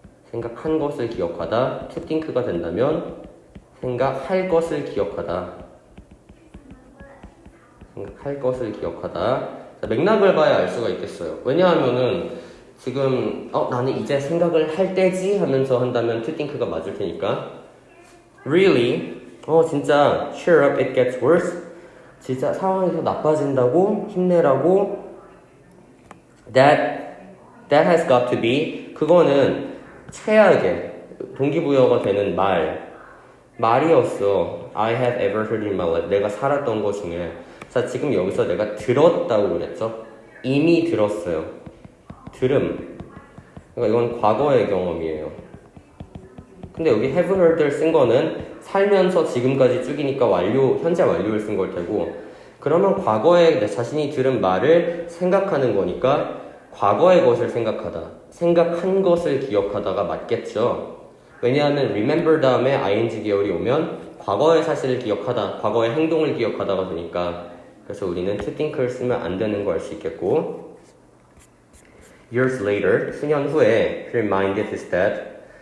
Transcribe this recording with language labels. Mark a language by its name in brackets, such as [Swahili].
[Korean] 생각한 것을 기억하다. to think가 된다면 생각할 것을 기억하다. 생각할 것을 기억하다. 자, 맥락을 봐야 알 수가 있겠어요. 왜냐하면은 지금 나는 이제 생각을 할 때지 하면서 한다면 to think가 맞을 테니까. [English] Really? [Korean] 진짜 [English] cheer up, it gets worse. [Korean] 진짜 상황이 더 나빠진다고? 힘내라고? [English] That has got to be. [Korean] 그거는 최악의 동기부여가 되는 말이었어. [English] I have ever heard in my life. [Korean] 내가 살았던 것 중에. 자, 지금 여기서 내가 들었다고 그랬죠? 이미 들었어요. 들음. 그러니까 이건 과거의 경험이에요. 근데 여기 have heard를 쓴 거는 살면서 지금까지 쭉이니까 현재 완료를 쓴 걸 테고, 그러면 과거에 내 자신이 들은 말을 생각하는 거니까 과거의 것을 생각하다. 생각한 것을 기억하다가 맞겠죠. 왜냐하면 remember 다음에 ing 계열이 오면 과거의 사실을 기억하다, 과거의 행동을 기억하다가 되니까. 그래서 우리는 to think를 쓰면 안 되는 거 알 수 있겠고. [English] Years later, [Korean] 수년 후에 [English] he reminded his dad.